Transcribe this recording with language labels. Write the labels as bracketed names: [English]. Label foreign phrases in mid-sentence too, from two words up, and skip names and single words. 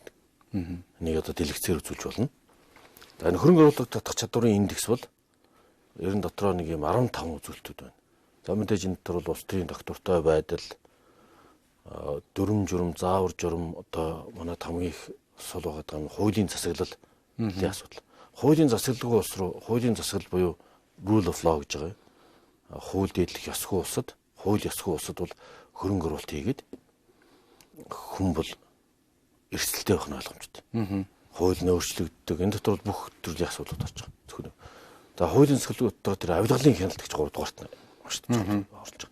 [Mongolian] Нэг одоо дэлгэцээр үзүүлж болно. За энэ хөрөнгө оруулалт татах чадварын индекс бол ер нь дотроо нэг юм 15 үзүүлэлтүүд байна. За мэдээж энэ дотор бол улс төрийн доктортой байдал, дүрм журм, заавар журм одоо манай хамгийн их сул байгаа нь хуулийн засаглал гэдэг асуудал. Хуулийн засаглалгүй улс руу хуулийн засаглал буюу [English] rule of law [Mongolian] гэж байгаа. Хууль дэдлэх ёсгүй улсад, хууль ёсгүй улсад бол хөрөнгө оруулалт хийгээд хүн бол эрсдэлтэй байх нь ойлгомжтой. Хууль нь өөрчлөгддөг. Энэ дотор бүх төрлийн асуудлууд орж байгаа. Зөвхөн. За хуулийн засаглалын дотор тэр авилгалын хяналт гэж 3 дугаарт орж байгаа.